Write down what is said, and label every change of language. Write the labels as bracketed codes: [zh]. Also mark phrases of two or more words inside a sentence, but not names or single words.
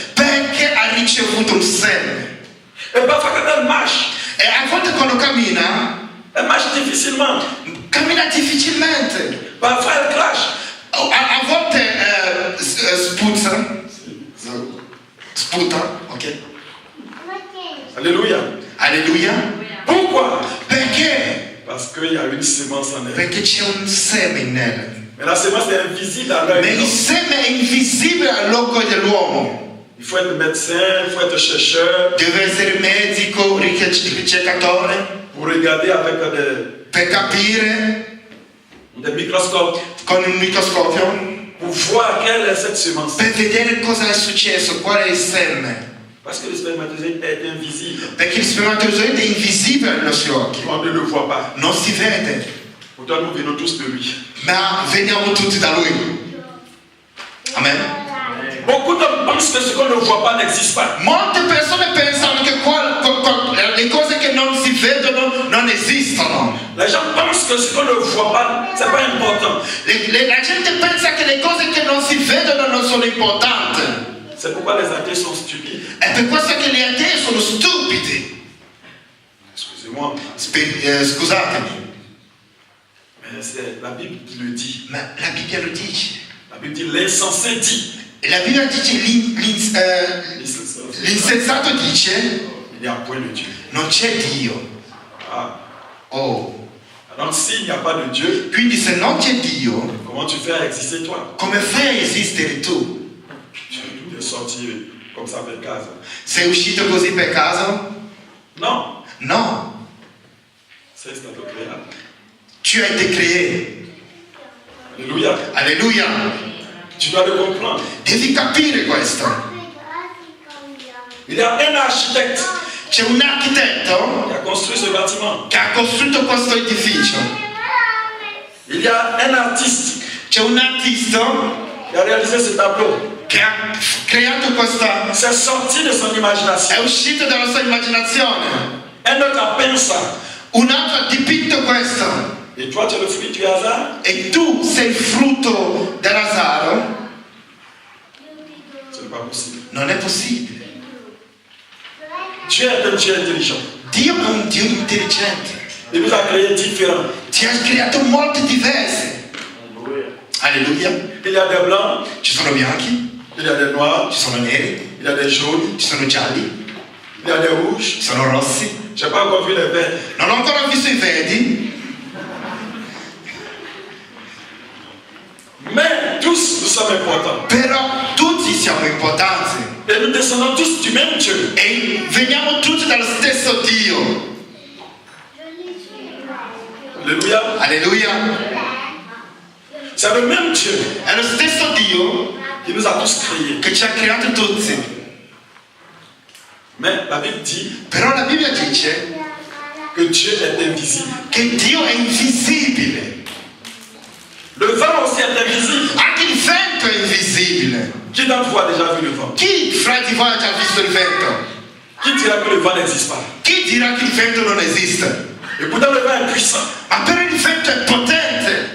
[it] Perché ha ricevuto un seme. [fr] Et parfois quand elle marche, [it] E a volte quando cammina, [fr] elle marche difficilement. [it] cammina difficilmente. [fr] Parfois elle crache. [it] A volte sputa, ok? [fr] Alléluia. [it] Alleluia. [fr] Pourquoi? [it] Perché? [fr] Parce qu'il y a une sémence en elle. [it] Perché c'è un seme in lei. [fr] Mais la sémence est invisible à l'œil. [it] Ma il seme è invisibile all'occhio dell'uomo. [fr] Il faut être médecin, il faut être chercheur. [it] Deve essere medico, ricercatore, [fr] Pour regarder avec [it] per capire [fr] des microscopes. [it] con un microscopio, [fr] Pour voir quelle est cette sémence. [it] per vedere cosa è successo, qual è il seme. [fr] Parce que le spermatozoïde est invisible. [it] Perché il spermatozoide è invisibile ai nostri occhi, [fr] On ne le voit pas. [it] non si vede, [fr] Pourtant, nous venons tous de lui. [it] ma veniamo tutti da lui. [fr] Amen. Beaucoup d'hommes pensent que ce qu'on ne voit pas n'existe pas. [it] Molte persone pensano che le cose che non si vedono non esistono. [fr] Les gens pensent que ce qu'on ne voit pas, c'est pas important. [it] La gente pensa che le cose che non si vedono non sono importanti. [fr] C'est pourquoi les athées sont stupides. [it] È per questo che gli atei sono stupidi. [fr] Excusez-moi, [it] Scusatemi, [fr] mais la Bible le dit. [it] ma la Bibbia lo dice. [fr] La Bible dit l'insensé dit. [it] E la Bibbia dice, l'insensato dice, [fr] Il n'y a point de Dieu. [it] non c'è Dio. [fr] Ah. [it] Oh. [fr] Donc s'il n'y a pas de Dieu, [it] Quindi se non c'è Dio, [fr] comment tu fais à exister toi? [it] come fai a esistere tu? [fr] Tu es sorti comme ça [it] per caso. Sei uscito così per caso? [fr] Non, [it] No, sei stato creato. [fr] tu hai été créé. Alléluia. [it] Alleluia. [fr] Tu dois le comprendre. [it] Devi capire questo. [fr] Il y a un architecte [it] C'è un architetto [fr] qui a construit ce bâtiment. [it] che ha costruito questo edificio. [fr] Il y a un artiste [it] C'è un artista [fr] qui a réalisé ce tableau. [it] che ha creato questa, [fr] C'est sorti de son [it] è [fr] imagination. [it] uscito dalla sua immaginazione. [fr] Un autre a peint ça. [it] Un altro ha dipinto questo. [fr] Et toi, tu es le fruit du hasard. [it] E tu sei il frutto del hasard. [fr] Ce n'est pas possible. [it] Non è possibile. [fr] Dieu est un Dieu intelligent. [it] Dio è un Dio intelligente. [fr] Il nous a créés différents. [it] Ti ha creato molte diverse. Alleluia. [fr] Il y a des blancs, [it] Ci sono bianchi, [fr] il y a des noirs, [it] ci sono neri, [fr] il y a des jaunes, [it] ci sono gialli, [fr] il y a des rouges. [it] ci sono rossi. [fr] Je n'ai pas encore vu les verts. [it] Non ho ancora visto i verdi, [fr] Mais tous, nous sommes importants. [it] però tutti siamo importanti. [fr] Et nous descendons tous du même Dieu. [it] E veniamo tutti dallo stesso Dio. [fr] Alléluia. [it] Alleluia. [fr] C'est le même Dieu [it] È lo stesso Dio [fr] qui nous a tous créés. [it] che ci ha creato tutti. [fr] Mais la Bible dit [it] Però la Bibbia dice [fr] que Dieu est invisible. [it] che Dio è invisibile. [fr] Le vent aussi est invisible. [it] Anche il vento è invisibile. [fr] Qui d'entre vous a déjà vu le vent? [it] Chi fra di voi ha già visto il vento? [fr] Qui dira que le vent n'existe pas? [it] Chi dirà che il vento non esiste? [fr] Et pourtant le vent est puissant. [it] Ma però il vento è potente.